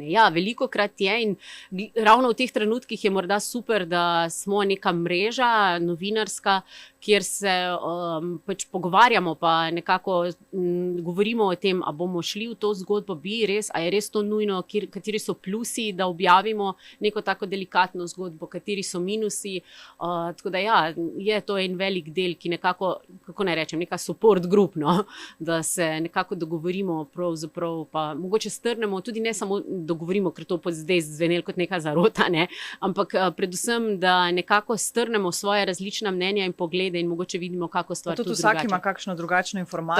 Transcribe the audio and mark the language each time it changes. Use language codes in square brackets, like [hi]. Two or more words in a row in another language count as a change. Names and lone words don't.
[sl] Ja, velikokrat je in ravno v teh trenutkih je morda super, da smo neka mreža novinarska, kjer se pač pogovarjamo, pa nekako govorimo o tem, a bomo šli v to zgodbo, a je res to nujno, kateri so plusi, da objavimo neko tako delikatno zgodbo, kateri so minusi. Tako da ja, je to en velik del, ki nekako, kako naj rečem, neka [en] support group, [sl] no? Da se nekako dogovorimo, pravzaprav pa mogoče strnemo, tudi ne samo dogovorimo, ker to zdaj zvenelo kot neka zarota, ne? Ampak predvsem, da nekako strnemo svoje različna mnenja in poglede in mogoče vidimo, kako stvar tudi drugače. Tudi vsak ima kakšno drugačno informacijo.